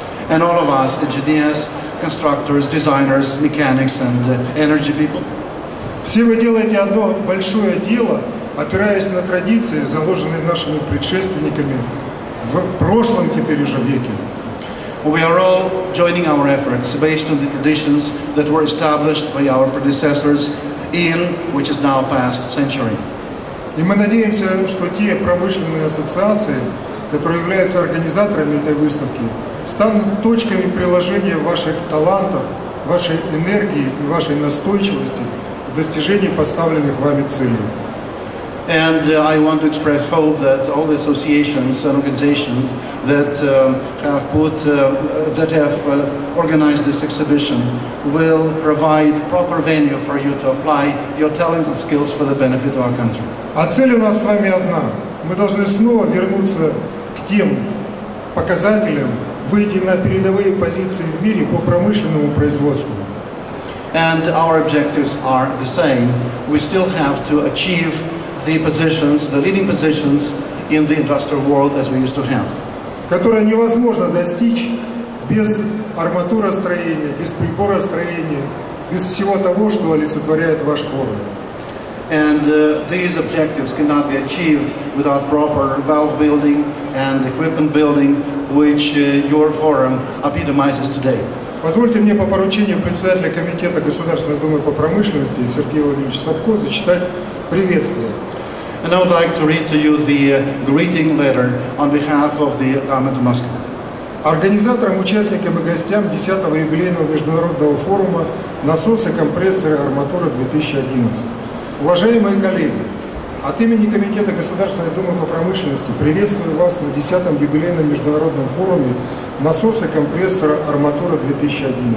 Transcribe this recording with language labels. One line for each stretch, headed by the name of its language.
English: and all of us, engineers, constructors, designers, mechanics and energy people,
Russian: все вы делаете одно большое дело, опираясь на традиции, заложенные нашими предшественниками в прошлом теперь уже веке.
English: We are all joining our efforts based on the traditions that were established by our predecessors in which is now past century.
Russian: И мы надеемся, что те промышленные ассоциации, которые являются организаторами этой выставки, станут точками приложения ваших талантов, вашей энергии и вашей настойчивости в достижении поставленных вами целей.
English: And I want to express hope that all the associations and organizations that have organized this exhibition will provide proper venue for you to apply your talents and skills for the benefit of our country.
Russian: А цель у нас с вами одна. Мы должны снова вернуться к тем показателям, выйти на передовые позиции в мире по промышленному производству.
English: And our objectives are the same. We still have to achieve the positions, the leading positions in the industrial world as we used to have.
Russian: Которое невозможно достичь без арматуростроения, без приборостроения, без всего того, что олицетворяет ваш форум.
English: And these objectives cannot be achieved without proper valve building and equipment building, which your forum epitomizes today.
Russian: Позвольте мне по поручению председателя Комитета Государственной Думы по промышленности Сергея Владимировича Сапко зачитать приветствие.
English: And I would like to read to you the greeting letter on behalf of the Government of Moscow.
Russian: Организаторам, участникам и гостям 10-го юбилейного международного форума «Насосы, компрессоры, Арматура-2011». Уважаемые коллеги, от имени Комитета Государственной Думы по промышленности приветствую вас на 10-м юбилейном международном форуме «Насосы, компрессоры, Арматура-2011».